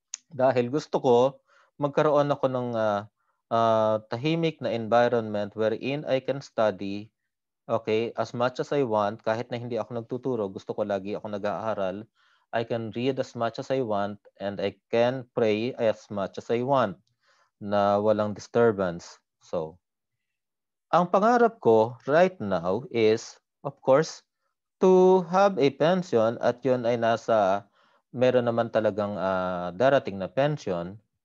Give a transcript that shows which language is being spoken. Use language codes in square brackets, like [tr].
[tl] Dahil gusto ko magkaroon ako ng tahimik na environment [en] wherein I can study, okay, as much as I want. [tl] Kahit na hindi ako nagtuturo, gusto ko lagi ako nag-aaral. [en] I can read as much as I want and I can pray as much as I want [tl] na walang [en] disturbance. [tl] So, ang pangarap ko [en] right now is, of course, to have a pension, [tl] at yun ay meron naman talagang darating na pension.